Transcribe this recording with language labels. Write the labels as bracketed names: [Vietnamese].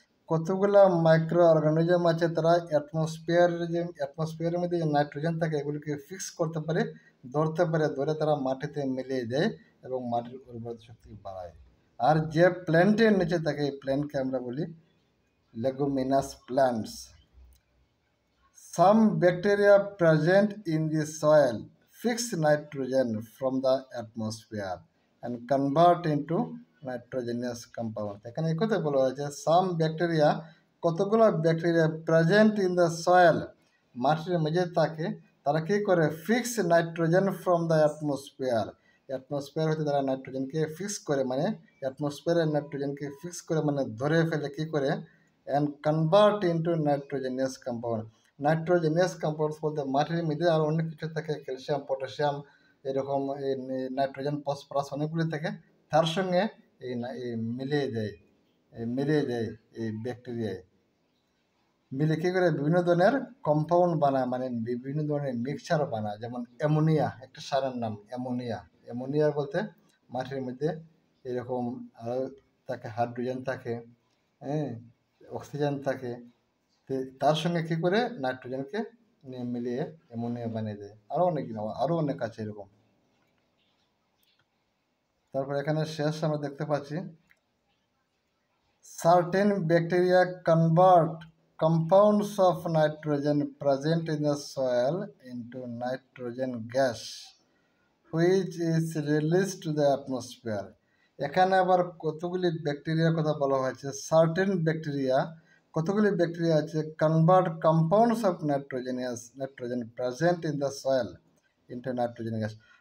[Bangla] কতগুলা micro organism আছে, তারা অ্যাটমসফিয়ারের মধ্যে যে নাইট্রোজেন থাকে এগুলিকে ফিক্স করতে পারে, ধরে তারা মাটিতে মিলিয়ে দেয় এবং মাটির উর্বরতা শক্তি বাড়ায়। আর যে প্ল্যান্টের নিচে থাকে এই প্ল্যান্টকে আমরা বলি leguminous plants. [English] Some bacteria present in the soil fix nitrogen from the atmosphere and convert into nitrogenous compound. [Bangla] এখানে এই কথা বলা হয়েছে [English] some bacteria, [Bangla] কতগুলো bacteria [English] present in the soil, [Bangla] মাটির মেঝে থাকে, তারা কী করে [English] fix nitrogen from the atmosphere [Bangla] হতে তারা নাইট্রোজেনকে ফিক্স করে, মানে অ্যাটমসফিয়ারের নাইট্রোজেনকে ফিক্স করে মানে ধরে ফেলে, কী করে [English] And convert into nitrogenous compound. [Bangla] নাইট্রোজেনিয়াস compounds বলতে মাটির মধ্যে আরও অনেক কিছু থাকে, ক্যালসিয়াম, পটাশিয়াম, এরকম এই নাইট্রোজেন, ফসফরাস অনেকগুলি থাকে, তার সঙ্গে এই মিলিয়ে দেয় এই ব্যাকটেরিয়ায় মিলে কী করে বিভিন্ন ধরনের কম্পাউন্ড বানায়, মানে বিভিন্ন ধরনের মিক্সচার বানায়। যেমন অ্যামোনিয়া, একটা সারের নাম অ্যামোনিয়া বলতে মাটির মধ্যে এরকম আরও থাকে, হাইড্রোজেন থাকে, হ্যাঁ, অক্সিজেন থাকে, তার সঙ্গে কী করে নাইট্রোজেনকে মিলিয়ে অ্যামোনিয়া বানিয়ে দেয়। আরও অনেক আছে এরকম। তারপর এখানে শেষ আমরা দেখতে পাচ্ছি [English] Certain bacteria convert compounds of nitrogen present in the soil into nitrogen gas which is released to the atmosphere. [Bangla] এখানে আবার কতগুলি ব্যাকটেরিয়ার কথা বলা হয়েছে। সার্টেন ব্যাকটেরিয়া, কতগুলি ব্যাকটেরিয়া আছে [English] Convert compounds of nitrogen present in the soil into nitrogen gas.